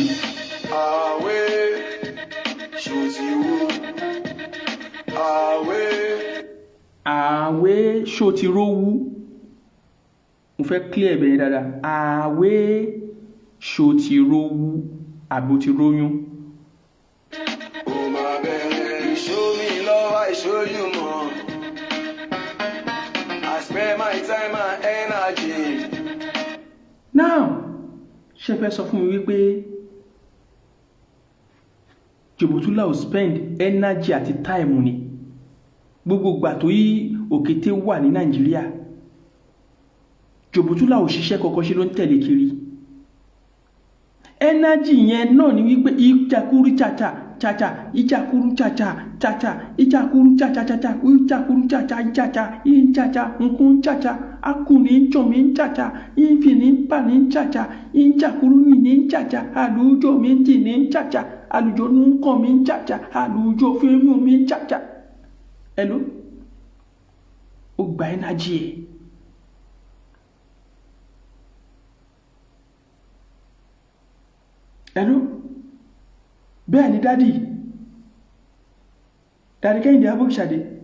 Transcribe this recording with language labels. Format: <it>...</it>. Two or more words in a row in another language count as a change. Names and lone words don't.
<yo>Àwẹ̀ ṣó ti wú. Àwẹ̀ ṣó ti rówú. Mo fẹ́ clear bẹ́ẹ̀ dáadáa. Àwẹ̀ ṣó ti rówú àbí o ti róyún.</yo> <en>Oh my baby, show me love, I show you more. I spend my time and energy.</en> <yo>Now ṣe fẹ́ sọ fún mi wípé Jòbótúlá ò</yo> <en>spend energy</en> <yo>àti time ni gbogbo ìgbà tó yí òkété wà ní Nàìjíríà. Jòbótúlá ò ṣiṣẹ́ kọ́kọ́ ṣe ló ń tẹ̀lé kiri. Energy yẹn náà ni wípé ìjàkúrú chacha chacha ìjàkúrú chacha chacha ìjàkúrú chacha chacha ìjàkúrú chacha chacha ìjàcha nkún chacha akùnrin jọmi chacha ìfìní pani chacha ìjàkúrú mi ní chacha àlùjọ mi tì ní chacha àlùjọ nǹkan mi chacha àlùjọ fíìmù mi chacha. Hello, ó gba energy ẹ̀. Hello, bẹ́ẹ̀ ni dádì Kẹ́hìndé Abọ́ṣadé.</yo>